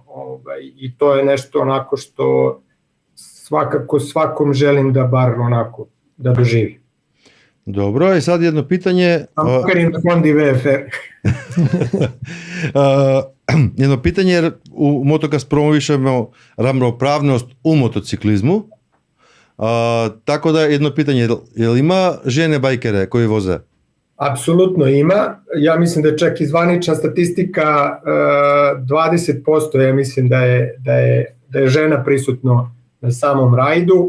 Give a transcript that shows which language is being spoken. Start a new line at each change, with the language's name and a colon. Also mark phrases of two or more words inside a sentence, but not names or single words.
Serbian: I to je nešto onako što svakako svakom želim da bar onako da doživi. Dobro, i sad jedno pitanje... Makar i na fondi VFR. Jedno pitanje, jer u Motokast promovišemo равноправност у мотоциклизму. Tako da jedno pitanje, je li ima žene bajkere koji voze? Apsolutno ima. Ja mislim da je čak i zvanična statistika 20%, ja mislim da je žena prisutno na samom rajdu.